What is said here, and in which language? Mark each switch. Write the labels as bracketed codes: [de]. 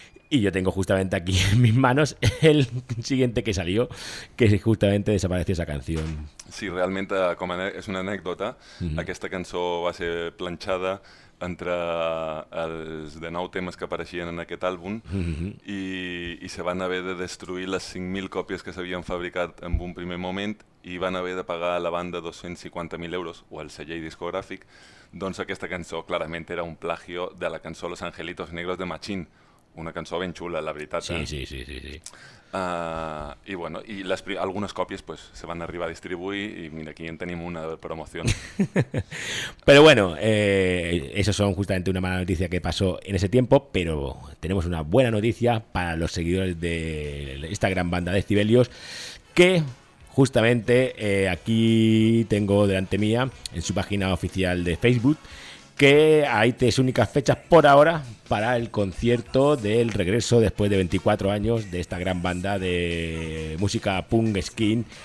[es] Y yo tengo justamente aquí en mis manos el siguiente que salió, que justamente desapareció esa canción. Sí, realmente, como es una anécdota, [ca] uh-huh, aquesta cançó va ser planxada entre els de 9 temes que apareixien en aquest àlbum, uh-huh, i se van haver de destruir les 5.000 còpies que s'havien fabricat en un primer moment i van haver de pagar a la banda 250.000 euros o al segell discogràfic. Doncs aquesta cançó clarament era un plagio de la cançó Los Angelitos Negros de Machín. Una cançó ben xula, la veritat. Sí, sí, sí, sí, sí. I bueno, i les algunes còpies pues se van arribar a distribuir i mira, aquí en tenim una de promoció. [es] Però bueno, eso son justamente una mala noticia que pasó en ese tiempo, pero tenemos una buena noticia para los seguidores de esta gran banda de Sibelius, que justamente aquí tengo delante mía en su página oficial de Facebook que hay tres únicas fechas por ahora para el concierto del regreso después de 24 años de esta gran banda de música punk skin